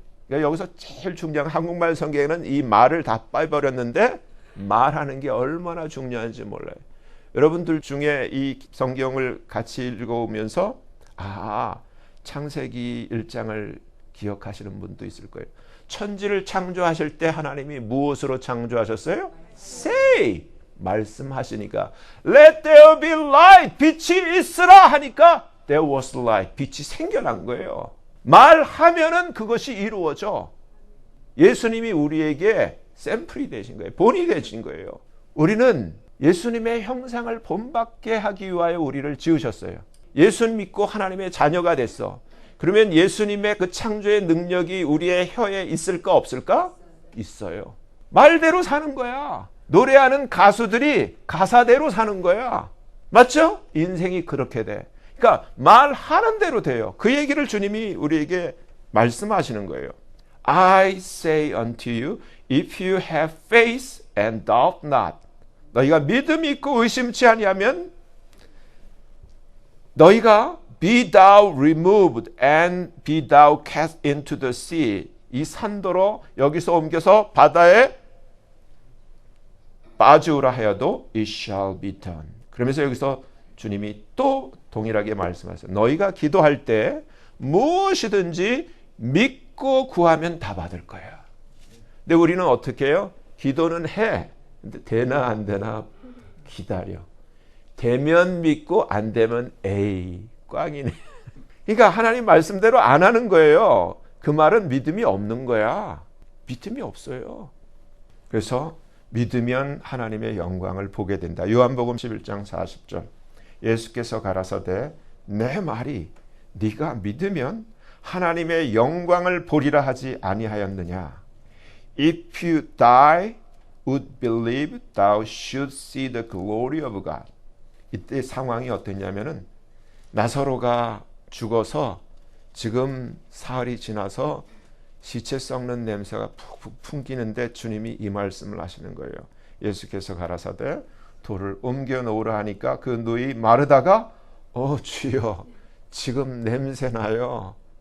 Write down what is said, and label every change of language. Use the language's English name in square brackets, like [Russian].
[Korean] 그러니까 여기서 제일 중요한 한국말 성경에는 이 말을 다 빼버렸는데 말하는 게 얼마나 중요한지 몰라요. 여러분들 중에 이 성경을 같이 읽어오면서 창세기 1장을 기억하시는 분도 있을 거예요. 천지를 창조하실 때 하나님이 무엇으로 창조하셨어요? [English] Say! [Korean] 말씀하시니까 [English] Let there be light! [Korean] 빛이 있으라 하니까 [English] There was light. [Korean] 빛이 생겨난 거예요. 말하면은 그것이 이루어져. 예수님이 우리에게 샘플이 되신 거예요. 본이 되신 거예요. 우리는 예수님의 형상을 본받게 하기 위하여 우리를 지으셨어요. 예수님 믿고 하나님의 자녀가 됐어. 그러면 예수님의 그 창조의 능력이 우리의 혀에 있을까 없을까? 있어요. 말대로 사는 거야. 노래하는 가수들이 가사대로 사는 거야. 맞죠? 인생이 그렇게 돼. 그러니까 말하는 대로 돼요. 그 얘기를 주님이 우리에게 말씀하시는 거예요. [English] I say unto you, if you have faith and doubt not. [Korean] 너희가 믿음이 있고 의심치 아니하면 너희가 [English] be thou removed and be thou cast into the sea. [Korean] 이 산도로 여기서 옮겨서 바다에 빠지우라 하여도 [English] it shall be done. [Korean] 그러면서 여기서 주님이 또 동일하게 말씀하세요. 너희가 기도할 때 무엇이든지 믿고 구하면 다 받을 거야. 근데 우리는 어떻게 해요? 기도는 해. 근데 되나 안 되나 기다려. 되면 믿고 안 되면 에이 꽝이네. 그러니까 하나님 말씀대로 안 하는 거예요. 그 말은 믿음이 없는 거야. 믿음이 없어요. 그래서 믿으면 하나님의 영광을 보게 된다. 요한복음 11장 40절. 예수께서 가라사대 내 말이 네가 믿으면 하나님의 영광을 보리라 하지 아니하였느냐. [English] If you die would believe thou should see the glory of God. [Korean] 이때 상황이 어땠냐면은 나사로가 죽어서 지금 사흘이 지나서 시체 썩는 냄새가 푹푹 풍기는데 주님이 이 말씀을 하시는 거예요. 예수께서 가라사대 돌을 옮겨 놓으라 하니까 그 누이 마르다가 주여 지금 냄새 나요.